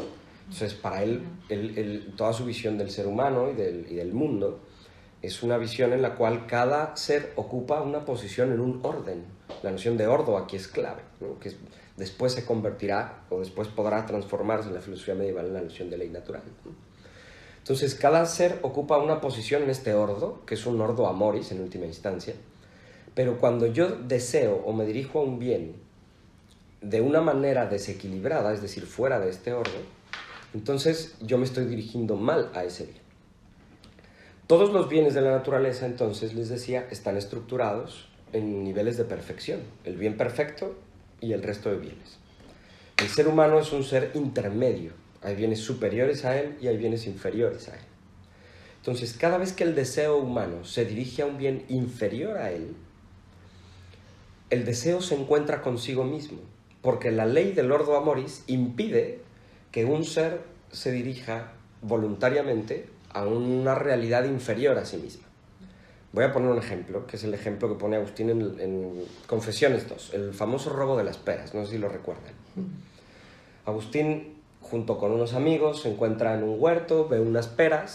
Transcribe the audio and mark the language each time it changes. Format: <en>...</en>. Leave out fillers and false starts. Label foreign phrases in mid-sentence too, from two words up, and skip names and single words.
<es>Entonces, para él, toda su visión del ser humano y del mundo es una visión en la cual cada ser ocupa una posición en un orden. La noción de ordo aquí es clave, ¿no? Que después se convertirá o después podrá transformarse en la filosofía medieval en la noción de ley natural, ¿no? Entonces, cada ser ocupa una posición en este ordo, que es un</es> <la>ordo amoris</la> <es>en última instancia, pero cuando yo deseo o me dirijo a un bien de una manera desequilibrada, es decir, fuera de este ordo, entonces yo me estoy dirigiendo mal a ese bien. Todos los bienes de la naturaleza, entonces, les decía, están estructurados en niveles de perfección, el bien perfecto y el resto de bienes. El ser humano es un ser intermedio, hay bienes superiores a él y hay bienes inferiores a él. Entonces, cada vez que el deseo humano se dirige a un bien inferior a él, el deseo se encuentra consigo mismo, porque la ley del</es> <la>ordo amoris</la> <es>impide que un ser se dirija voluntariamente a una realidad inferior a sí misma. Voy a poner un ejemplo, que es el ejemplo que pone Agustín en Confesiones 2, el famoso robo de las peras, no sé si lo recuerdan. Agustín, junto con unos amigos, se encuentra en un huerto, ve unas peras.</es>